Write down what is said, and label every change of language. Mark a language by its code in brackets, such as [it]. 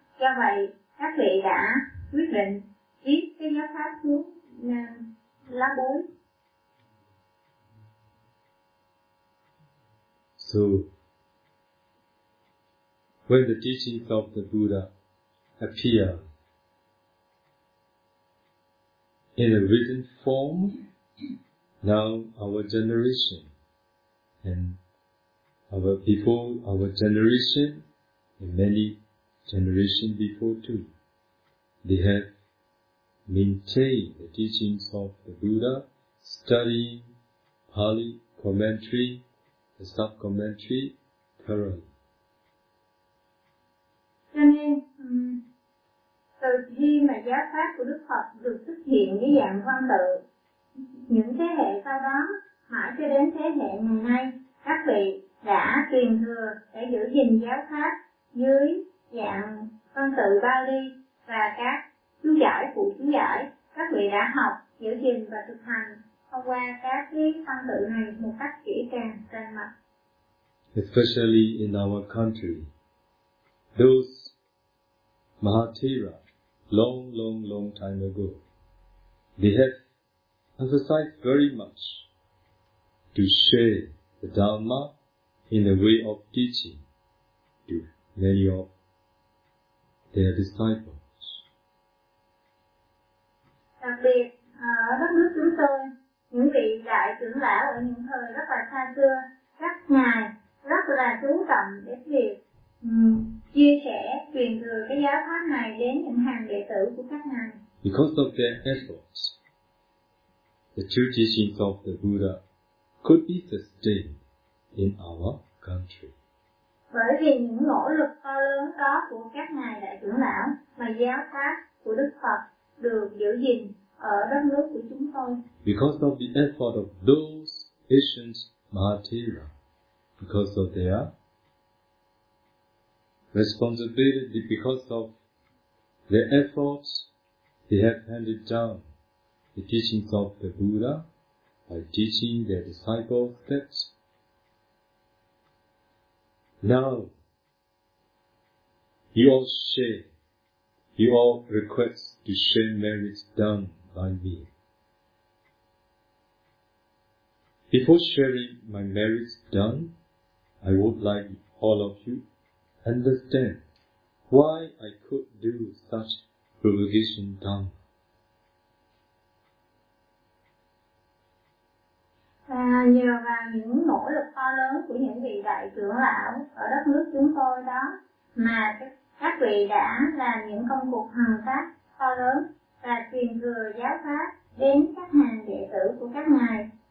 [vi] Do vậy, các vị đã quyết định viết cái giáo pháp xuống lá bối. [en] So, when the teachings of the Buddha appear in a written form, now our generation and our before our generation and many generations before too, they have maintained the teachings of the Buddha, studying Pali commentary, the sub-commentary thoroughly. [vi] Cho nên, từ khi mà giáo pháp của Đức Phật được xuất hiện dưới dạng văn tự, những thế hệ sau đó, mãi cho đến thế hệ ngày nay, các vị đã truyền thừa để giữ gìn giáo pháp dưới dạng văn tự Bali và các chú giải phụ chú giải. Các vị đã học, giữ gìn và thực hành thông qua các cái văn tự này một cách kỹ càng, tràn mật. [en] Especially in our country, those Mahathera, long time ago, they have emphasized very much to share the Dharma in the way of teaching to many of their disciples. [vi] Đặc biệt, ở đất nước chúng tôi, những vị đại trưởng lão ở những thời rất là xa xưa, các ngài rất là chú trọng đến việc chia sẻ truyền thừa cái giáo pháp này đến những hàng đệ tử của các ngài. [en] Because of their efforts, the true teachings of the Buddha could be sustained in our country. [vi] Bởi vì những nỗ lực to lớn đó của các ngài đại trưởng lão mà giáo pháp của Đức Phật được giữ gìn ở đất nước của chúng tôi. [en] Because of the effort of those ancient Mahathera, because of their responsibility, because of their efforts, they have handed down the teachings of the Buddha by teaching their disciples that now you all request to share merits done by me. Before sharing my merits done, I would like all of you understand why I could do such provocation done. [vi] Nhờ vào những nỗ lực to lớn của những vị đại trưởng của ảo ở đất nước chúng tôi đó, mà các vị đã làm những công cuộc hằng pháp to lớn và truyền thừa giáo pháp đến các hàng đệ tử của các ngài.